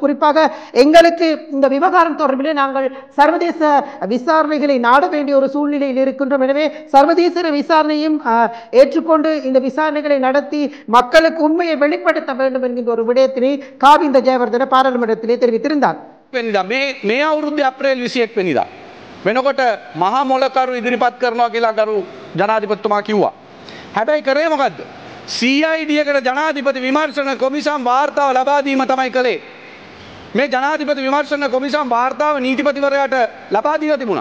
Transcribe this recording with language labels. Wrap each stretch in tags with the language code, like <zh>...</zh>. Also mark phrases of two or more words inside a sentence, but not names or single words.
<ta>குறிப்பாக எங்களுக்கு இந்த விவகாரம் தொடர்பிலே நாங்கள் சர்வதேச விசாரணைகளை நாட வேண்டிய ஒரு சூழ்நிலையில் இருக்கின்றோம். எனவே சர்வதேச விசாரணையும் ஏற்றுக்கொண்டு இந்த விசாரணைகளை நடத்தி மக்களுக்கு உண்மையை வெளிப்படுத்த வேண்டும் என்கின்ற ஒரு விடயத்தினை காவிந்த ஜெயவர்தன பாராளுமன்றத்திலே தெரிவித்திருந்தார்.</ta> <si>මේ අවුරුද්දේ අප්‍රේල් 21 වෙනිදා වෙනකොට මහා මොලකරු ඉදිරිපත් කරනවා කියලා ගරු ජනාධිපතිතුමා කිව්වා. හැබැයි කරේ මොකද්ද? CID එකට ජනාධිපති විමර්ශන කොමිසම් වාර්තාව ලබා දීම තමයි කළේ. මේ ජනාධිපති විමර්ශන කොමිසම් වාර්තාව නීතිපතිවරයාට ලබා දීලා තිබුණා.</si>